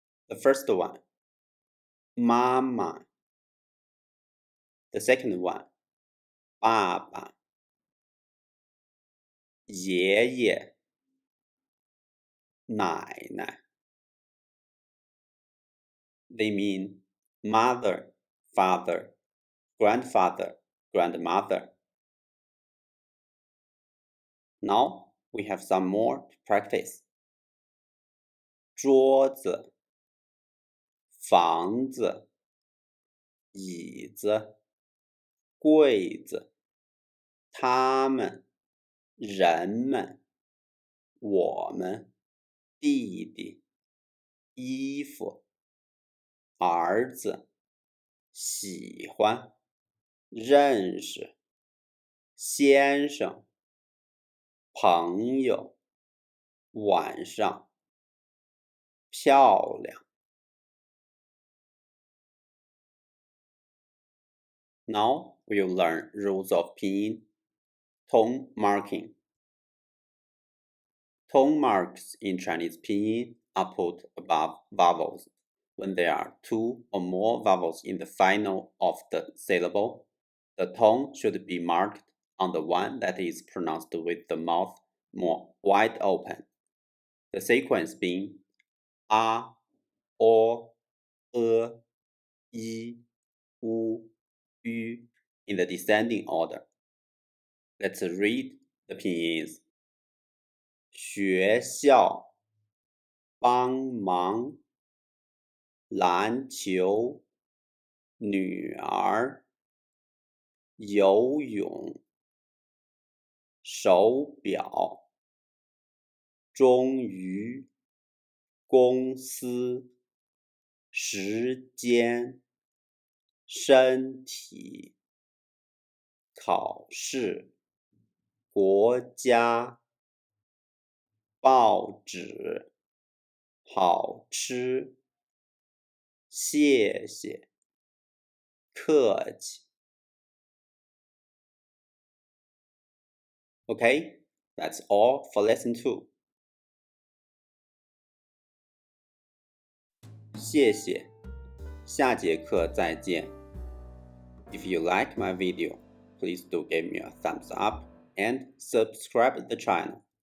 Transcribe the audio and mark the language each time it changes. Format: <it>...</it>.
<en>The first one, Mama. The second one,</en> <zh>爸爸，爷爷，奶奶。</zh> <en>They mean mother, father, grandfather, grandmother. Now we have some more to practice.</en> <zh>桌子，房子，椅子，柜子，他们，人们，我们，弟弟，衣服，儿子，喜欢，认识，先生，朋友，晚上，漂亮。</zh> <en>Now we'll learn rules of pinyin. Tone marking. Tone marks in Chinese pinyin are put above vowels. When there are two or more vowels in the final of the syllable, the tone should be marked on the one that is pronounced with the mouth more wide open. The sequence being a, o, e, i, u, yu in the descending order. Let's read the pinyins.</en> <zh>学校，帮忙，篮球，女儿，游泳，手表，终于，公司，时间，身体，考试，国家，报纸，好吃，谢谢，客气。</zh> <en>Okay, that's all for lesson 2.</en> <zh>谢谢，下节课再见。</zh> <en>If you like my video, please do give me a thumbs up and subscribe the channel.</en>